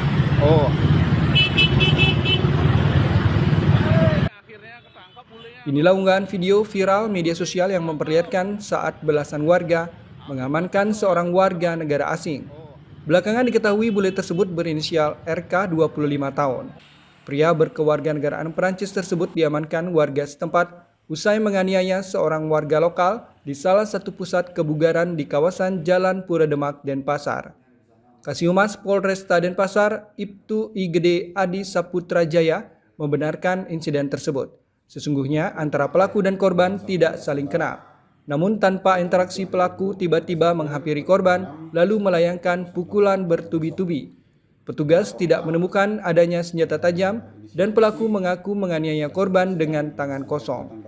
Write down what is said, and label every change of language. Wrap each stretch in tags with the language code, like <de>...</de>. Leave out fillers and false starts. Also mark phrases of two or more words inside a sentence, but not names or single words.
<id>Inilah unggahan video viral media sosial yang memperlihatkan saat belasan warga mengamankan seorang warga negara asing. Belakangan diketahui bule tersebut berinisial RK 25 tahun. Pria berkewarganegaraan Perancis tersebut diamankan warga setempat usai menganiaya seorang warga lokal di salah satu pusat kebugaran di kawasan Jalan Pura Demak, Denpasar. Kasihumas Polresta Denpasar, Ibtu IGD Adi Saputra Jaya, membenarkan insiden tersebut. Sesungguhnya antara pelaku dan korban tidak saling kenal. Namun tanpa interaksi, pelaku tiba-tiba menghampiri korban lalu melayangkan pukulan bertubi-tubi. Petugas tidak menemukan adanya senjata tajam dan pelaku mengaku menganiaya korban dengan tangan kosong.</id>